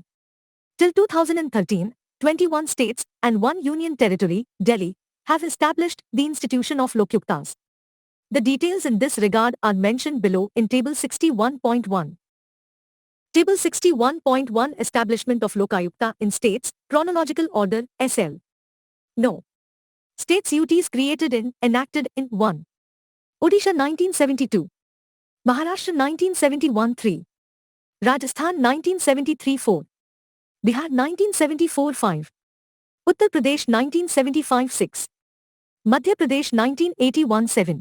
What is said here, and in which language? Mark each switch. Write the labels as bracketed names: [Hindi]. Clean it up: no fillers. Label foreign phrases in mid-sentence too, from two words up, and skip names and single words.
[English] Till 2013, 21 states and 1 union territory, Delhi, have established the institution of Lokayuktas. The details in this regard are mentioned below in Table 61.1. Table 61.1 Establishment of Lokayukta in States, Chronological Order, SL. No. States UTs created in, enacted in 1. Odisha 1972. Maharashtra 1971-3. Rajasthan 1973-4. Bihar 1974-5. Uttar Pradesh 1975-6. Madhya Pradesh 1981-7.